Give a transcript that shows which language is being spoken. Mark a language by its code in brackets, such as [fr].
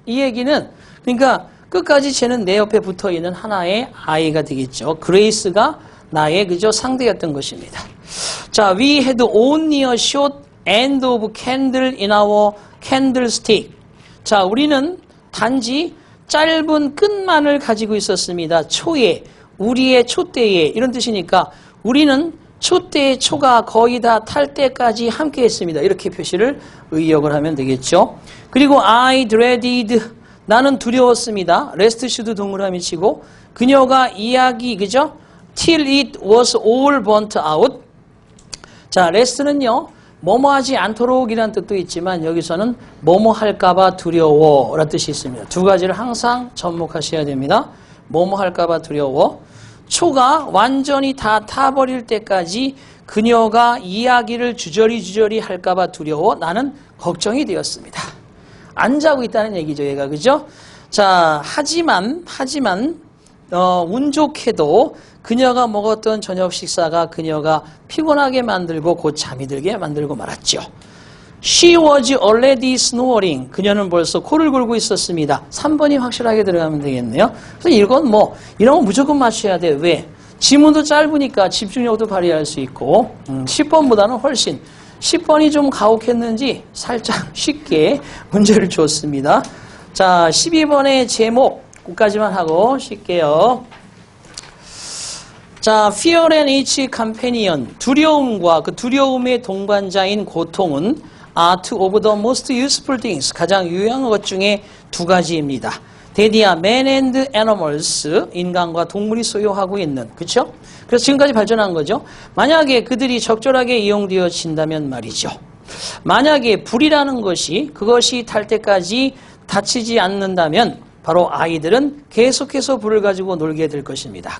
[ko] 이 얘기는, 그러니까 끝까지 쟤는 내 옆에 붙어 있는 하나의 아이가 되겠죠. 그레이스가 나의 그저 상대였던 것입니다. [en] 자, we had only a short end of candle in our candlestick. [ko] 자, 우리는 단지 짧은 끝만을 가지고 있었습니다. 초에, 우리의 촛대에, 이런 뜻이니까 우리는 촛대의 초가 거의 다 탈 때까지 함께 했습니다. 이렇게 표시를 의역을 하면 되겠죠. 그리고 [en] I dreaded, [ko] 나는 두려웠습니다. [en] rest should [ko] 동그라미 치고, 그녀가 이야기, 그죠? [en] till it was all burnt out. [ko] 자, rest는요, 뭐뭐 하지 않도록이라는 뜻도 있지만 여기서는 뭐뭐 할까봐 두려워라는 뜻이 있습니다. 두 가지를 항상 접목하셔야 됩니다. 뭐뭐 할까봐 두려워. 초가 완전히 다 타버릴 때까지 그녀가 이야기를 주저리 할까봐 두려워 나는 걱정이 되었습니다. 안 자고 있다는 얘기죠, 얘가. 그죠? 자, 하지만 운 좋게도 그녀가 먹었던 저녁 식사가 그녀가 피곤하게 만들고 곧 잠이 들게 만들고 말았죠. [en] She was already snoring. [ko] 그녀는 벌써 코를 골고 있었습니다. 3번이 확실하게 들어가면 되겠네요. 그래서 이건 이런 거 무조건 맞춰야 돼. 왜? 지문도 짧으니까 집중력도 발휘할 수 있고 10번보다는 훨씬 10번이 좀 가혹했는지 살짝 쉽게 문제를 줬습니다. 자, 12번의 제목 끝까지만 하고 쉴게요. [en] 자, fear and its companion. [ko] 두려움과 그 두려움의 동반자인 고통은 [en] are two of the most useful things. [ko] 가장 유용한 것 중에 두 가지입니다. 대디야, [en] man and animals, [ko] 인간과 동물이 소유하고 있는, 그렇죠? 그래서 지금까지 발전한 거죠. 만약에 그들이 적절하게 이용되어진다면 말이죠. 만약에 불이라는 것이 그것이 탈 때까지 다치지 않는다면 바로 아이들은 계속해서 불을 가지고 놀게 될 것입니다.